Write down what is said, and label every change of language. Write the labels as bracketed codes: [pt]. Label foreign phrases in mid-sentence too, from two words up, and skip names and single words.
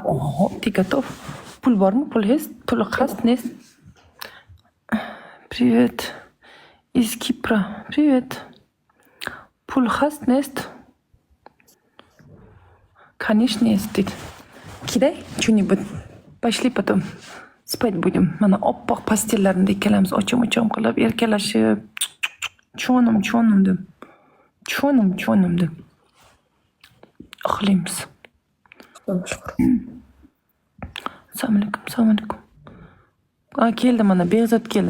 [ru] Ого, ты готов? [uz] Пул бармы? [ru] Пул есть? [tg] Пул хаст [ru] нет? Привет. Из Кипра. Привет. [tg] Пул хаст [ru] нет? Конечно, есть. Кидай что-нибудь. Пошли потом. Спать будем. [uz] Mana oppoq pastellarimda ikkalamiz ochim-ochim qilib erkalashib, cho'nim deb. Cho'nim deb. Uxlaymiz. Assalomu alaykum. Keldi mana Behzod keldi.